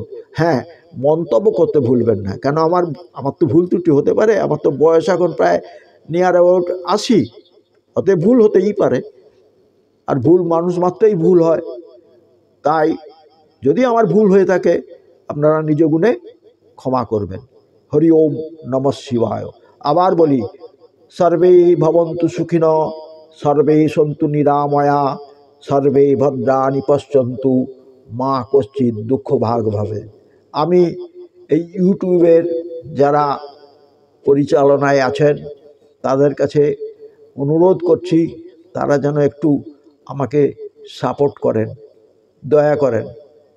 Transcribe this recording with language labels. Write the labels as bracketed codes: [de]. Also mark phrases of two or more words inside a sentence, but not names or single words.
[bn] হ্যাঁ, মন্তব্য করতে ভুলবেন না, কেন আমার তো ভুল ত্রুটি হতে পারে, আমার তো বয়স এখন প্রায় [en] near about [bn] 80, অতএব ভুল হতেই পারে, আর ভুল মানুষ মাত্রই ভুল হয়। তাই যদি আমার ভুল হয়ে থাকে, আপনারা নিজ গুণে ক্ষমা করবেন। [sa] হরি ওম নমঃ শিবায়। [bn] আবার বলি, [sa] সর্বে ভবন্তু সুখিনঃ, সর্বে সন্তু নিরাময়া, সর্বে ভদ্রাণি পশ্যন্তু, মা কশ্চিৎ দুঃখ ভাগ ভাবে। [bn] আমি এই ইউটিউবের যারা পরিচালনায় আছেন তাদের কাছে অনুরোধ করছি, তারা যেন একটু আমাকে সাপোর্ট করেন, দয়া করেন।